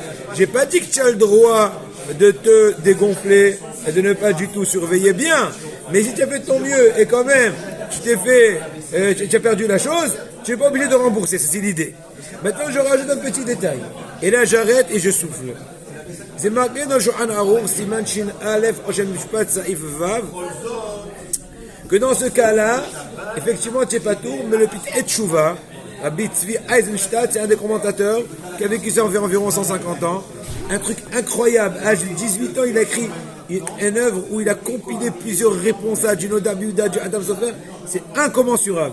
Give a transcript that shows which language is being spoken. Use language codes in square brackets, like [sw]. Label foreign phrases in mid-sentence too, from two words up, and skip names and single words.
[fr] J'ai pas dit que tu as le droit de te dégonfler et de ne pas du tout surveiller bien. Mais si tu as fait de ton mieux et quand même tu as perdu la chose, tu n'es pas obligé de rembourser, c'est l'idée. Maintenant, je rajoute un petit détail. Et là, j'arrête et je souffle. C'est marqué dans Shulchan Aruch, [he] סימן ש"א, [fr] Oshem Mishpat, [he] סעיף ו, [fr] que dans ce cas-là, effectivement, tu n'es pas tout, mais le petit Etchouva, Rabbi Tzvi Eisenstadt, c'est un des commentateurs qui a vécu ça environ 150 ans. Un truc incroyable. À l'âge de 18 ans, il a écrit une œuvre où il a compilé plusieurs réponses à du Noda Biouda, du Adam Sofer, c'est incommensurable.